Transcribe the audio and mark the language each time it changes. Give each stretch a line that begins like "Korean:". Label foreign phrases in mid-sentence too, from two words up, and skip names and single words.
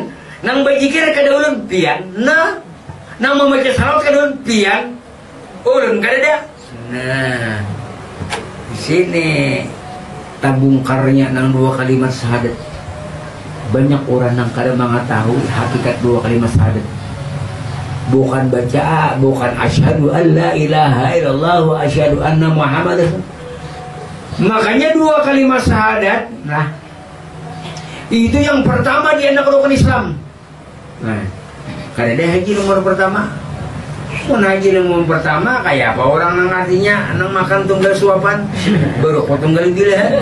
Banjar: Nang berzikir kada ulun pian. Nah, nang membaca salawat kada ulun pian. Ulun kada ada. Nah, di sini tabungkarnya nang 2 kalimat syahadat. Banyak orang yang kadang mengetahui hakikat 2 kalimat syahadat. Bukan baca, bukan
Arabic: أشهد أن لا إله إلا الله وأشهد أن محمدا.
Banjar: Makanya 2 kalimat syahadat, nah itu yang pertama di anak rukun Islam. Nah, kada ada haji nomor pertama. Haji nomor pertama kayak apa orang nang artinya nang makan tunggal suapan, berokok tunggal bila.